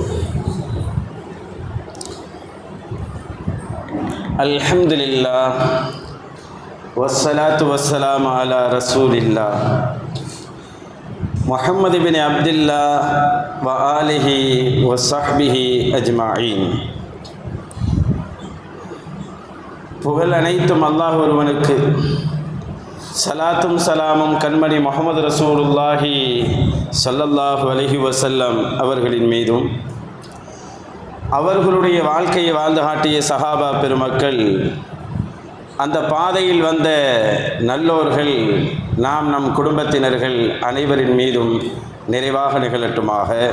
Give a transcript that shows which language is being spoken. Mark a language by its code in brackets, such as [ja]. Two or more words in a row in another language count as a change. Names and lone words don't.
[ar] الحمد لله والصلاة والسلام على رسول الله محمد بن عبد الله وآله وصحبه أجمعين. [ta] புகழ் அனைத்தும் அல்லாஹ் ஒருவனுக்கு, சலாத்தும் சலாமும் கண்மணி முஹம்மது [ar] رسول الله صلى الله عليه وسلم [ta] அவர்களின் மீதும், அவர்களுடைய வாழ்க்கையை வாழ்ந்து காட்டிய சஹாபா பெருமக்கள், அந்த பாதையில் வந்த நல்லோர்கள், நாம் நம் குடும்பத்தினர்கள் அனைவரின் மீதும் நிறைவாக நிகழட்டுமாக.